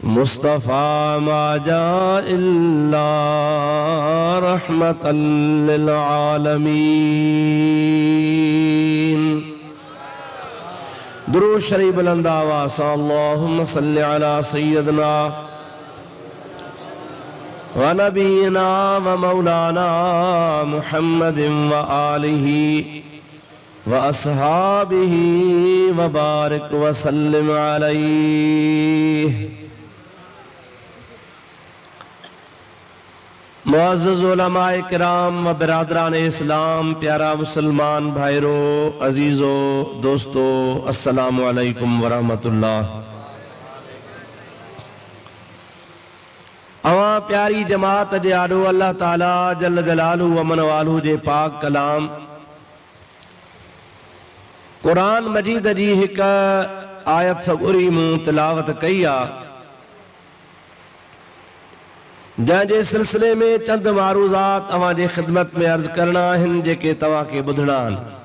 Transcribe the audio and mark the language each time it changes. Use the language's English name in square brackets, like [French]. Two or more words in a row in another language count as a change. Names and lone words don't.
[Arabic] مصطفى ما جاء إلا رحمة للعالمين. [Urdu] درود شریف بلند آواز سے [Arabic] اللهم صل على سيدنا ونبينا ومولانا محمد وآله وأصحابه وبارك وسلم عليه. [Sindhi] मुअज़्ज़ज़ उलमाए किराम व बिरादरान इस्लाम, प्यारा मुसलमान भाईरो, अजीज़ो, दोस्तों, [Arabic] السلام عليكم ورحمة الله. [Sindhi] अवां प्यारी जमात जे आॾो अल्लाह ताला जल जलालू व मन वालू जे पाक कलाम कुरान मजीद जी हिक आयत सगुरी मूं तिलावत कई आ, जंहिंजे सिलसिले में चंद मारूज़ात अवां जे ख़िदमत में अर्ज़ करना आहिनि, जेके तव्हां खे ॿुधणा आहिनि।